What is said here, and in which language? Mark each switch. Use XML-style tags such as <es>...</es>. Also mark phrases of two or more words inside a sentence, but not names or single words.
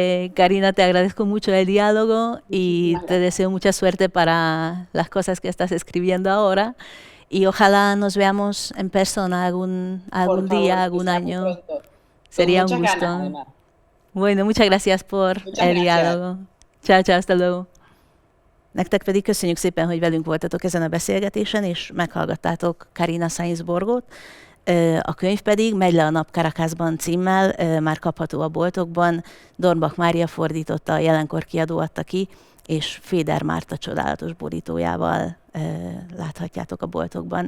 <es>que, Karina, te agradezco mucho el diálogo y Muchísimas te gracias. deseo mucha suerte para las cosas que estás escribiendo ahora. Y ojalá nos veamos en persona Por algún día, favor, que algún sea muy año. pronto. Con Sería un muchas ganas, gusto. además. Bueno, muchas gracias por Muchas el gracias. diálogo. Chao, chao, hasta luego.</es> <hu>Nektek pedig köszönjük szépen, hogy velünk voltatok ezen a beszélgetésen, és meghallgattátok Karina Sainsborgot. A könyv pedig Megy le a nap Caracasban címmel már kapható a boltokban. Dornbach Mária fordította, a Jelenkor kiadó adta ki, és Féder Márta csodálatos borítójával láthatjátok a boltokban.</hu>